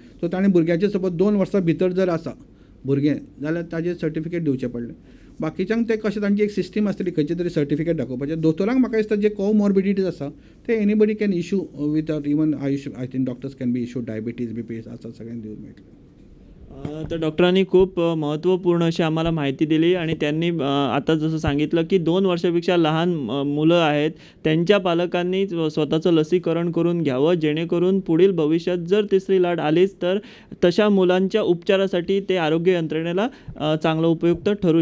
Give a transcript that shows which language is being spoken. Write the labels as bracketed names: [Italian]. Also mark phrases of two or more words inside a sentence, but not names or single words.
[Konkani] सो तांणी भुरग्याचें सपोज 2 वर्सां भितर जर आसा भुरगें जाल्यार ताजें सर्टिफिकेट दिवचें पडलें. बाकीच्यांक ते कशें तांची एक सिस्टम आसतली खंयचे तरी सर्टिफिकेट दाखोवपाचें. दोतोरांक म्हाका दिसता जे कोमॉर्बिडिटीज आसा ते [English] anybody can issue without even I think doctors can be issue diabetes BP [Konkani] आसा सगळ्यांक दिवंक मेळटलें. [Marathi] तर डॉक्टरांनी खूप महत्त्वपूर्ण अशी आम्हाला माहिती दिली आणि त्यांनी आता जसं सांगितलं की 2 वर्षापेक्षा लहान मुलं आहेत त्यांच्या पालकांनी स्वतःचं लसीकरण करून घ्यावं, जेणेकरून पुढील भविष्यात जर तिसरी लाट आलीच तर तशा मुलांच्या उपचारासाठी ते आरोग्य यंत्रणेला चांगलं उपयुक्त ठरू शकतं.